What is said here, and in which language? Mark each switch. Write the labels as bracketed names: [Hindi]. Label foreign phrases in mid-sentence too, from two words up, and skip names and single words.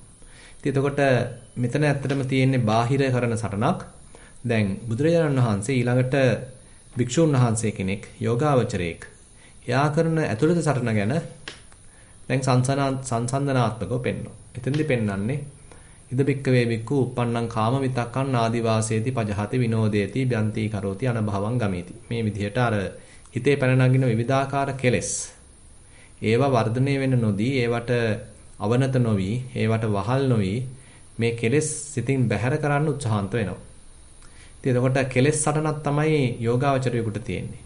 [Sinhala] ඉතින් එතකොට මෙතන ඇත්තටම තියෙන්නේ බාහිර කරන සටනක්. දැන් බුදුරජාණන් වහන්සේ ඊළඟට භික්ෂුන් වහන්සේ කෙනෙක් යෝගාවචරයෙක් එයා කරන ඇතුළත සටන ගැන දැන් සංසන්දනාත්මකව පෙන්වනවා. එතෙන්දි පෙන්වන්නේ [Pali] ඉද බික්කවේ බික්කු uppannam කාම විතක්කං ආදි වාසේති පජහති විනෝදේති බ්‍යන්ති කරෝති අනභවං ගමේති. [Sinhala] මේ විදිහට අර හිතේ පැන නගින විවිධාකාර කෙලෙස් ඒවා වර්ධනය වෙන්න නොදී ඒවට අවනත නොවි ඒවට වහල් නොවි මේ කෙලෙස් සිතින් බැහැර කරන්න උත්සාහන්ත වෙනවා. ඉතින් එතකොට කෙලෙස් සටනක් තමයි යෝගාවචරයෙකුට තියෙන්නේ.